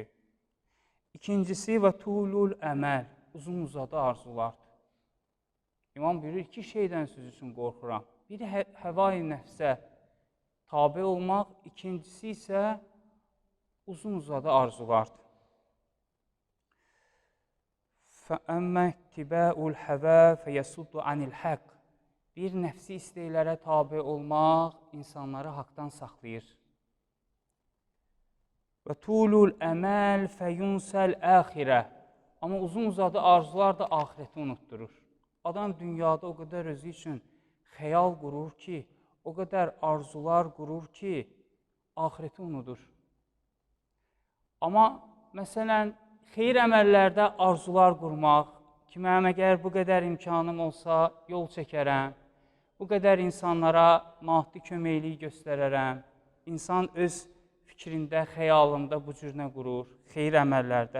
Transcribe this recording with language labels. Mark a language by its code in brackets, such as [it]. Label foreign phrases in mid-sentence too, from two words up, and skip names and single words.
[az] İkincisi və [ar] طول الأمل, [az] uzun uzadı arzulardır. İmam buyurur, iki şeydən siz üçün qorxuram. Biri həvai nəfsə tabe olmaq, ikincisi isə uzun uzadı arzulardır. [ar] فَأَمَّا اتِّبَاءُ الْحَوَى فَيَسُدُّ عَنِ الْحَقِّ. [az] Bir nəfsi istəklərə tabe olmaq insanları haqdan saxlayır. [ar] وَتُولُ الْأَمَالِ فَيُنْسَ الْآخِرَةِ. [az] Amma uzun uzadı arzular da ahireti unutturur. Adam dünyada o qədər özü üçün xəyal qurur ki, o qədər arzular qurur ki, ahireti unudur. Amma məsələn, xeyir əməllərdə arzular qurmaq, ki, mənim əgər bu qədər imkanım olsa, yol çəkərəm, bu qədər insanlara maddi köməkliyi göstərərəm, insan öz fikrində, xəyalında bu cür nə qurur, xeyir əməllərdə.